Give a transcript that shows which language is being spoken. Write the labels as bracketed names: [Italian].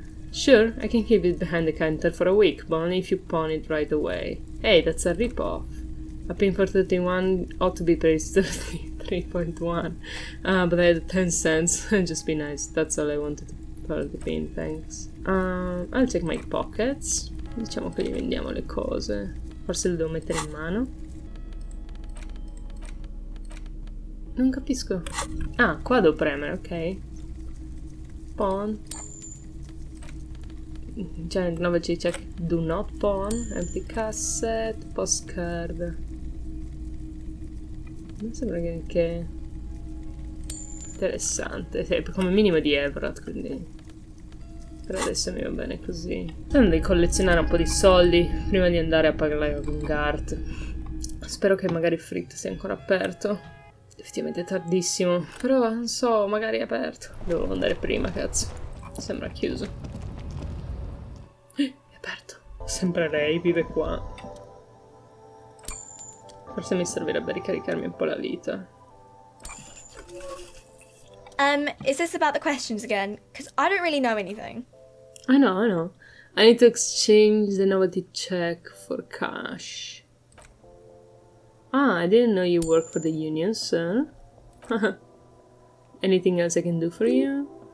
[English] Sure, I can keep it behind the counter for a week, but only if you pawn it right away. Hey, that's a rip-off. A pin for 31 ought to be priced 33.1. But I had 10 cents. Just be nice. That's all I wanted for the pin, thanks. I'll check my pockets. [Italian] Diciamo che gli vendiamo le cose. Forse le devo mettere in mano. Non capisco. Ah, qua devo premere, ok. [English] Pawn. Giant novel check. Do not pawn. Empty cassette. Postcard. [Italian] Non sembra che interessante. Sì, come minimo di Everett, quindi per adesso mi va bene così. Devo collezionare un po' di soldi prima di andare a parlare con Gart. Spero che magari Frit sia ancora aperto. Effettivamente è tardissimo, però non so, magari è aperto. Devo andare prima, cazzo. Sembra chiuso. È aperto. Sempre lei vive qua. Forse mi servirebbe ricaricarmi un po' la vita. [English] Is this about the questions again? Because I don't really know anything. I know. I need to exchange the novelty check for cash. Ah, I didn't know you work for the union, sir. Anything else I can do for you?